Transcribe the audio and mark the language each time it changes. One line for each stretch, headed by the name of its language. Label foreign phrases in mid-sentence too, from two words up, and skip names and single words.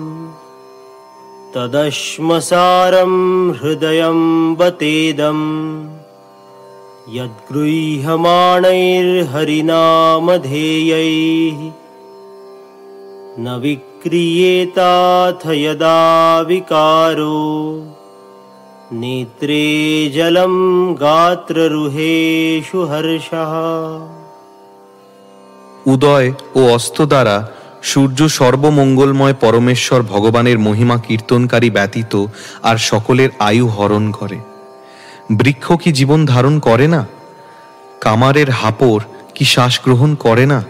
Sanskrit: तदश्मसारं हृदयं बतेदम् यद्गृह्यमाणैर्हरिनामधेयैः न विक्रियेताथ यदा विकारो नेत्रे जलं गात्ररुहेषु हर्षः।
Bangla: উদয় ও অস্ত দ্বারা সূর্য সর্বমঙ্গলময় পরমেশ্বর ভগবানের মহিমা কীর্তনকারী ব্যতীত আর সকলের আয়ু হরণ করে। বৃক্ষ কি জীবন ধারণ করে না? কামারের হাপড় কি শ্বাস গ্রহণ করে না?